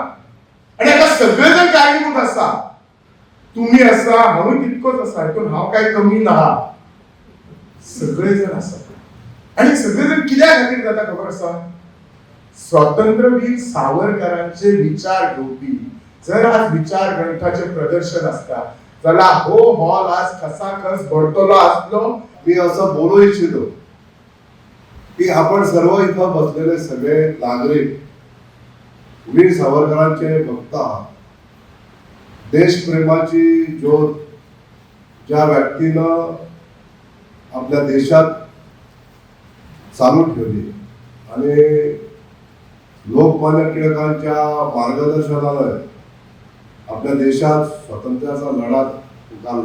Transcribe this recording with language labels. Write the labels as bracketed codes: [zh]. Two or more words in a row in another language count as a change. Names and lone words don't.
[kok] आणि हाका सगळे जण कारणीभूत आसा, तुम्ही आसा, हांवूय तितकोच आसा, हितून हांव काय कमी ना, सगळे जण आसा. आणि सगळे जण कित्या खातीर जाता खबर आसा, स्वातंत्र्यवीर सावरकरांचे विचार घेवपी जर आज विचार ग्रंथाचे प्रदर्शन असता जाल्यार हो हॉल आज खसाखस भरतलो आसलो. [mr] मी असं बोलू इच्छितो की आपण सर्व इथं बसलेले सगळे नागरिक वीर सावरकरांचे भक्त आहात. देशप्रेमाची ज्योत ज्या व्यक्तीनं आपल्या देशात चालू ठेवली आणि लोकमान्य टिळकांच्या मार्गदर्शनाने आपल्या देशात स्वातंत्र्याचा लढा उभारला.